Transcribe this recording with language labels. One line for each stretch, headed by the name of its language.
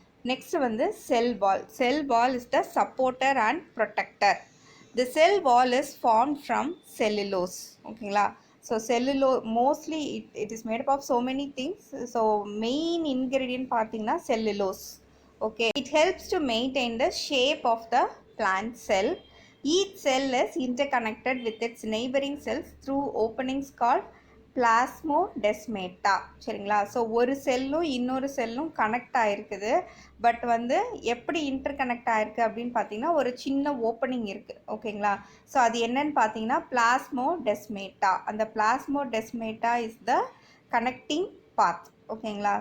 English: Next வந்து cell wall. Cell wall is the supporter and protector. The cell wall is formed from cellulose.
Tamil: ஓகேங்களா?
English: So mostly it is made up of so many things. So main ingredient
Tamil: பார்த்தீங்கன்னா
English: Cellulose. Okay, it helps to maintain the shape of the plant cell. Each cell is interconnected with its neighboring cells through openings called plasmodesmata.
Tamil: சரிங்களா? So ஒரு செல்லும் இன்னொரு செல்லும் connect ஆகிருக்குது. But வந்து எப்படி interconnect ஆகிருக்கு அப்படின்னு பார்த்தீங்கன்னா ஒரு சின்ன ஓப்பனிங் இருக்குது. ஓகேங்களா? ஸோ அது என்னன்னு பார்த்தீங்கன்னா plasmodesmata. அந்த plasmodesmata
English: Is the connecting path.
Tamil: ஓகேங்களா?